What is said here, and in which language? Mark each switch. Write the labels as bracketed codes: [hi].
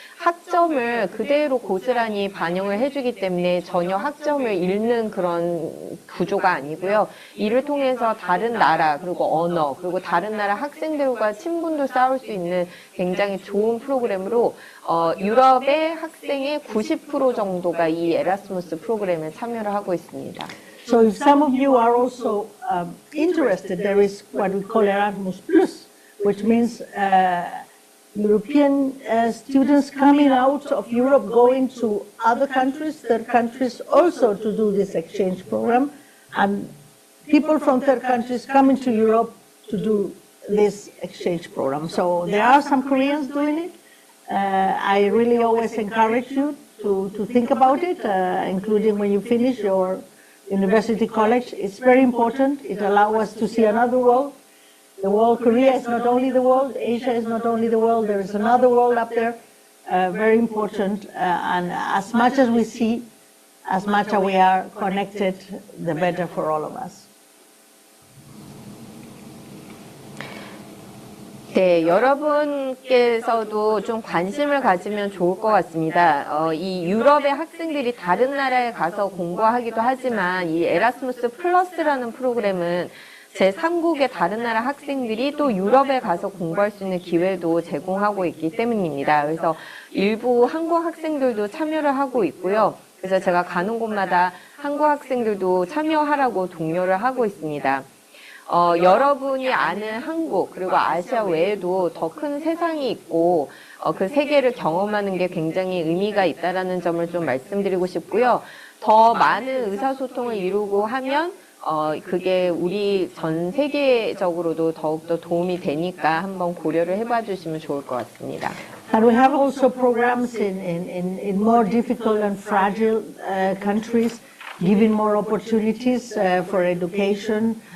[ko] 학점을 그대로 고스란히 반영을 해주기 때문에 전혀 학점을 잃는 그런 구조가 아니고요. 이를 통해서 다른 나라 그리고 언어 그리고 다른 나라 학생들과 친분도 쌓을 수 있는 굉장히 좋은 프로그램으로 유럽의 학생의 90% 정도가 이 에라스무스 프로그램에 참여를 하고 있습니다. [en] So if some of you are also interested, there is what we call Erasmus Plus, which means European students coming out of Europe going to other countries, third countries also to do this exchange program, and people from third countries coming to Europe to do this exchange program. So there are some Koreans doing it. I really always encourage you to think about it, including when you finish your university college. It's very important. It allows us to see another world. The world, Korea is not only the world, Asia is not only the world, there is another world up there, very important. And as much as we see, as much as we are connected, the better for all of us. [ko] 네, 여러분께서도 좀 관심을 가지면 좋을 것 같습니다. 이 유럽의 학생들이 다른 나라에 가서 공부하기도 하지만 이 에라스무스 플러스라는 프로그램은 제3국의 다른 나라 학생들이 또 유럽에 가서 공부할 수 있는 기회도 제공하고 있기 때문입니다. 그래서 일부 한국 학생들도 참여를 하고 있고요. 그래서 제가 가는 곳마다 한국 학생들도 참여하라고 독려를 하고 있습니다. 여러분이 아는 한국 그리고 아시아 외에도 더 큰 세상이 있고 그 세계를 경험하는 게 굉장히 의미가 있다라는 점을 좀 말씀드리고 싶고요. 더 많은 의사소통을 이루고 하면 그게 우리 전 세계적으로도 더욱더 도움이 되니까 한번 고려를 해봐 주시면 좋을 것 같습니다. [en] And we have also programs in more difficult and fragile countries, giving more opportunities for education.